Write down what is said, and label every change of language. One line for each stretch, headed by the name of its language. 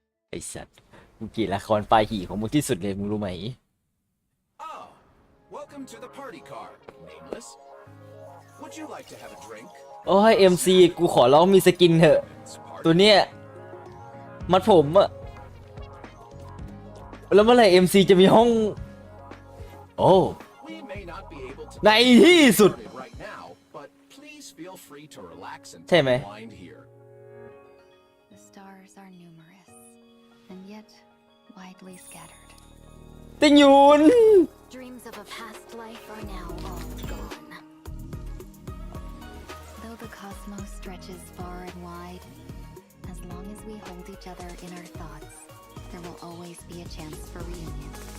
Thai: ไอ้สัตว์มึงเกลียดละครปลายหี่ของมึงที่สุดเลยมึงรู้ไหม
English: Ah, welcome to the party car, nameless. Would you like to have a drink?
Thai: โอ้ย MC กูขอร้องมีสกินเถอะ ตัวเนี้ยมัดผมอะแล้วเมื่อไหร่ MC จะมีห้อง โอ้
English: We may not be able to
Thai: ในที่สุด
English: get started right now, but please feel free to relax and
Thai: ใช่ไหม
English: unwind here. The stars are numerous, and yet widely scattered.
Thai: ติงยุน
English: Dreams of a past life are now all gone. Though the cosmos stretches far and wide, as long as we hold each other in our thoughts, there will always be a chance for reunion.